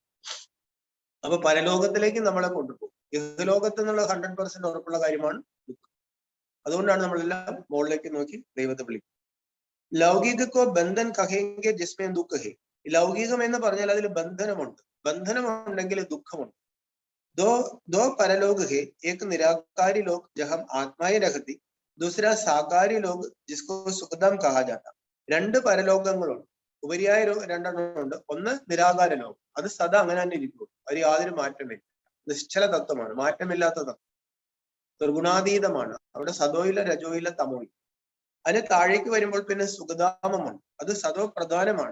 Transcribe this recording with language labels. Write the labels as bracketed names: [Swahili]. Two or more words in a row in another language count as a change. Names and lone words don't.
[Malayalam] അപ്പൊ പരലോകത്തിലേക്ക് നമ്മളെ കൊണ്ടുപോകും. ഇഹലോകത്ത് എന്നുള്ള 100% ഉറപ്പുള്ള കാര്യമാണ് ദുഃഖം. അതുകൊണ്ടാണ് നമ്മളെല്ലാം മുകളിലേക്ക് നോക്കി ദൈവത്തെ വിളിക്കും. [Hindi] लौकिक बंधन कहेंगे जिसमें दुःख है, [Malayalam] ലൗകികം എന്ന് പറഞ്ഞാൽ അതിൽ ബന്ധനമുണ്ട്. ബന്ധനമുണ്ടെങ്കിൽ ദുഃഖമുണ്ട്. [Hindi] दो परलोक है, एक निराकारी लोक जहाँ आत्माएं रहती, दूसरा साकारी लोक जिसको सुखधाम कहा जाता. [Malayalam] രണ്ട് പരലോകങ്ങളുണ്ട്, ഉപരിയായ രണ്ടെണ്ണമുണ്ട്. ഒന്ന് നിരാകാര ലോകം, അത് സദാ അങ്ങനെ തന്നെ ഇരിക്കും, അത് യാതൊരു മാറ്റമില്ല, നിശ്ചല തത്വമാണ്, മാറ്റമില്ലാത്ത തത്വം, നിർഗുണാതീതമാണ്. അവിടെ സദോയില്ല, രജോയില്ല, തമോയില്ല. അതിന് താഴേക്ക് വരുമ്പോൾ പിന്നെ സുഖധാമമാണ്, അത് സദോ പ്രധാനമാണ്.